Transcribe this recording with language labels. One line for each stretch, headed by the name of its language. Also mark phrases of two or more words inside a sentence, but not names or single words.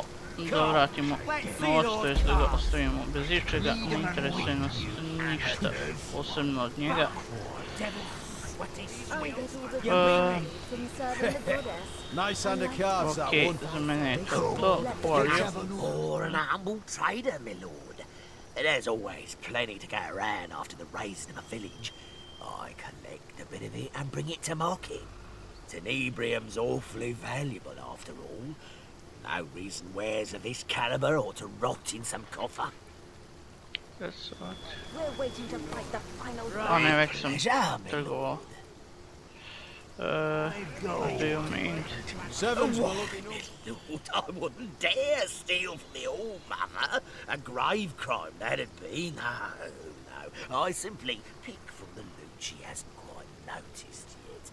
Serbian: Da vratimo novac, to jest da ga ostavimo bez ičega. Ne interesuje nas ništa posebno od njega. Ok, za mene je to bolje.
English: There's always plenty to go around after the raising of a village. I collect a bit of it and bring it to market. Tenebrium's awfully valuable after all. No reason wares of this caliber ought to rot in some coffer. That's what. We're waiting to fight the final
Serbian: Oh, ne, već sam trgovao.
English: What do you mean? Sevens, Lord, I wouldn't dare steal from the All-Mother. A grave crime that'd be. No. I simply pick from the loot she hasn't quite noticed yet.